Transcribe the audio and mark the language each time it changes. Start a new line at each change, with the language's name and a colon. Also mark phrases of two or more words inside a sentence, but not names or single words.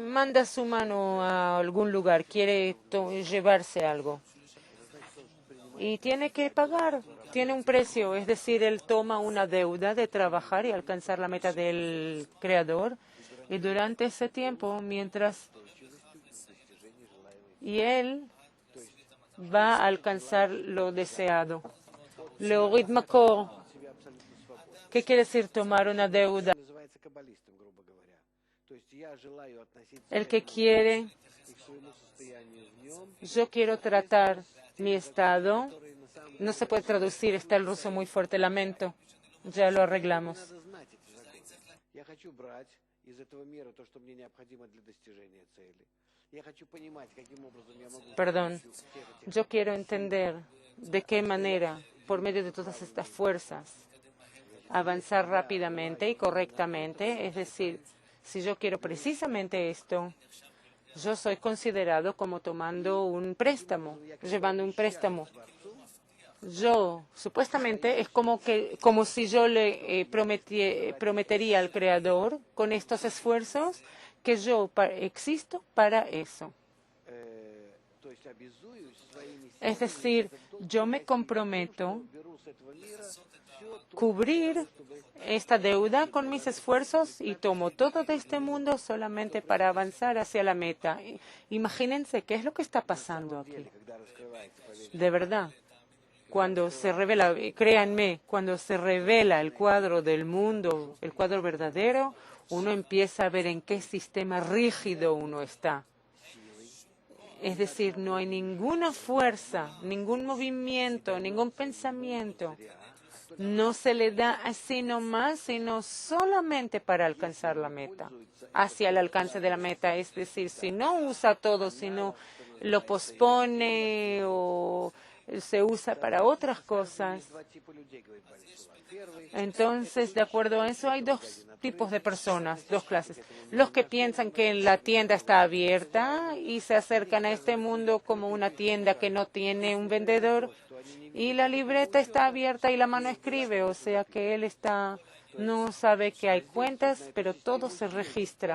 Spanish: manda su mano a algún lugar, quiere llevarse algo y tiene que pagar, tiene un precio, es decir, él toma una deuda de trabajar y alcanzar la meta del creador, y durante ese tiempo, mientras él va a alcanzar lo deseado. Leorid Makor, ¿qué quiere decir tomar una deuda?
Russian: Называется каббалистом, грубо говоря. То есть я желаю относиться
Spanish: El
Russian: к
Spanish: que
Russian: этому
Spanish: quiere,
Russian: и к своему состоянию в нем,
Spanish: yo quiero tratar mi estado.
Russian: который на самом деле
Spanish: No se puede traducir, está el ruso muy fuerte, lamento. Ya lo arreglamos.
Russian: надо знать эти законы. Я хочу брать из этого мира то, что мне необходимо для достижения цели. Я хочу понимать, каким образом я могу
Spanish: Perdón, yo quiero entender de qué manera, por medio de todas estas fuerzas, avanzar rápidamente y correctamente. Es decir, si yo quiero precisamente esto, yo soy considerado como tomando un préstamo, llevando un préstamo. Yo, supuestamente, es como si yo le prometería al Creador con estos esfuerzos que yo existo para eso.
Russian: то есть обязуюсь своими
Spanish: Es decir, yo me comprometo cubrir esta deuda con mis esfuerzos y tomo todo de este mundo solamente para avanzar hacia la meta. Imagínense qué es lo que está pasando aquí.
Russian: когда раскрывается, поверьте,
Spanish: De verdad, cuando se revela, créanme, cuando se revela el cuadro del mundo, el cuadro verdadero, uno empieza a ver en qué sistema rígido uno está. Es decir, no hay ninguna fuerza, ningún movimiento, ningún pensamiento. No se le da así nomás, sino solamente para alcanzar la meta, hacia el alcance de la meta. Es decir, si no usa todo, si no lo pospone o se usa para otras cosas,
Russian: два типа людей, говорит Бальсулам. Первый
Spanish: entonces, de acuerdo a eso, hay dos tipos de personas, dos clases. Los que piensan que la tienda está abierta y se acercan a este mundo como una tienda que no tiene un vendedor y la libreta está abierta y la mano escribe, o sea que él no sabe que hay cuentas, pero todo se registra.